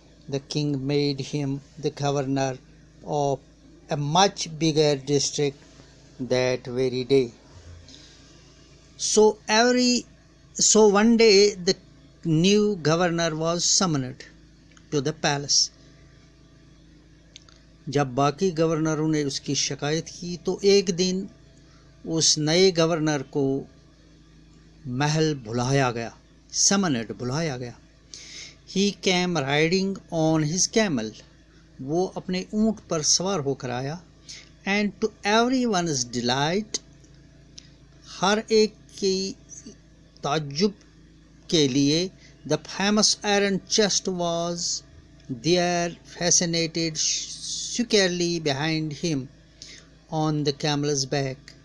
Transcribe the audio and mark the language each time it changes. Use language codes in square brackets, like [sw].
[en] The king made him the governor of a much bigger district that very day. So one day the new governor was summoned to the palace. [hi] जब बाकी गवर्नरों ने उसकी शिकायत की तो एक दिन उस नए गवर्नर को महल बुलाया गया, समनड बुलाया गया. [en] He came riding on his camel. [hi] वो अपने ऊंट पर सवार होकर आया. [en] And to everyone's delight, [hi] हर एक की ताज्जुब के लिए, [en] the famous iron chest was there, fascinated securely behind him on the camel's back.